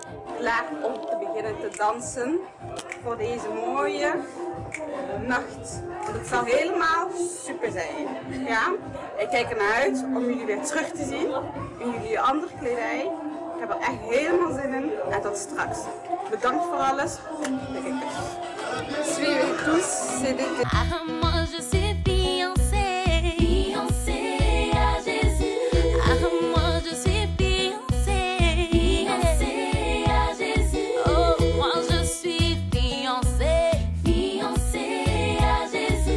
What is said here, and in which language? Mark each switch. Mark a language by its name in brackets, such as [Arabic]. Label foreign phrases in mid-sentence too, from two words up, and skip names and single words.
[Dutch] Klaar om te beginnen te dansen. Voor deze mooie nacht. Het zal helemaal super zijn. Ja? Ik kijk ernaar uit om jullie weer terug te zien in jullie andere kledij. Ik heb er echt helemaal zin in en tot straks. Bedankt voor alles. [French] Suivez tous, c'est d'été. Moi je suis fiancée, fiancée à Jésus. Moi je suis fiancée, fiancée à Jésus. Oh, moi je suis fiancée, fiancée à Jésus.